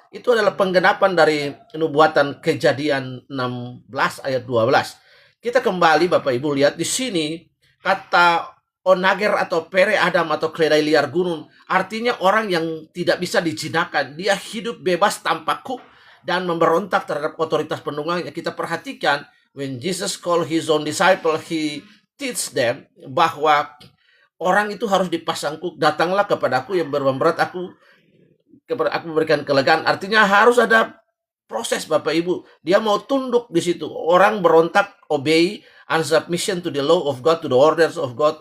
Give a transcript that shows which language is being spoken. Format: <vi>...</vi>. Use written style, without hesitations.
<id>Itu adalah penggenapan dari nubuatan Kejadian 16 ayat 12. Kita kembali Bapak Ibu lihat di sini kata onager atau pere Adam atau keledai liar gunung artinya orang yang tidak bisa dijinakan. Dia hidup bebas tanpa kuk dan memberontak terhadap otoritas penunggangnya. Kita perhatikan</id> <en>when Jesus called his own disciple, he teach them</en> <id>bahwa orang itu harus dipasang kuk. Datanglah kepadaku yang beban berat, aku berikan kelegaan. Artinya harus ada proses Bapak Ibu. Dia mau tunduk di situ. Orang berontak,</id> <en>obey, and submission to the law of God, to the orders of God.</en>